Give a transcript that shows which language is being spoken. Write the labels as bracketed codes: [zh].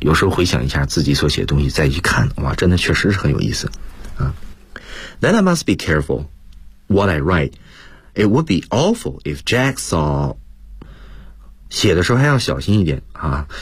[zh] 有时候回想一下自己所写的东西，再去看，哇，真的确实是很有意思啊。 [en] Then I must be careful what I write. It would be awful if Jack saw. [zh] 写的时候还要小心一点啊。